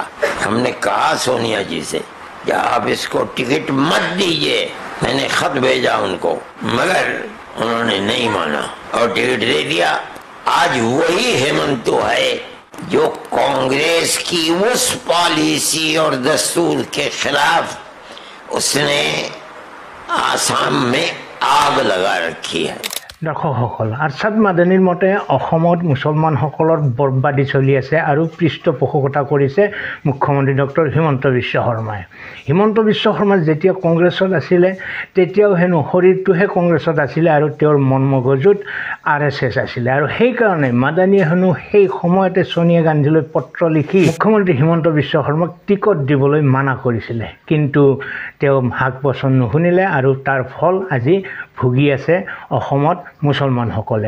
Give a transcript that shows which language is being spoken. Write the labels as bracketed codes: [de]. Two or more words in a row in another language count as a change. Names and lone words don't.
[hi] हमने कहा सोनिया जी से कि आप इसको टिकट मत दीजिए, मैंने खत भेजा उनको, मगर उन्होंने नहीं माना और टिकट दे दिया। आज वही हेमंत है जो कांग्रेस की उस पॉलिसी और दस्तूर के खिलाफ उसने आसाम में आग लगा रखी है। [as] দৰ্শকসকল আৰছাদ মাদানীৰ মতে অসমত মুছলমানসকলৰ বৰবাদী চলি আছে আৰু পৃষ্ঠপোষকতা কৰিছে মুখ্যমন্ত্ৰী ডক্টৰ হিমন্ত বিশ্ব শৰ্মাই। হিমন্ত বিশ্ব শৰ্মা যেতিয়া কংগ্ৰেছত আছিলে তেতিয়াও হেনো শৰীৰটোহে কংগ্ৰেছত আছিলে আৰু তেওঁৰ মন মগজুত আৰএছএছ আছিলে, আৰু সেইকাৰণে মাদানীয়ে হেনো সেই সময়তে সোনিয়া গান্ধীলৈ পত্ৰ লিখি মুখ্যমন্ত্ৰী হিমন্ত বিশ্ব শৰ্মাক টিকট দিবলৈ মানা কৰিছিলে, কিন্তু তেওঁ হাক বচন নুশুনিলে আৰু তাৰ ফল আজি ভুগি আছে অসমত মুছলমানসকলে।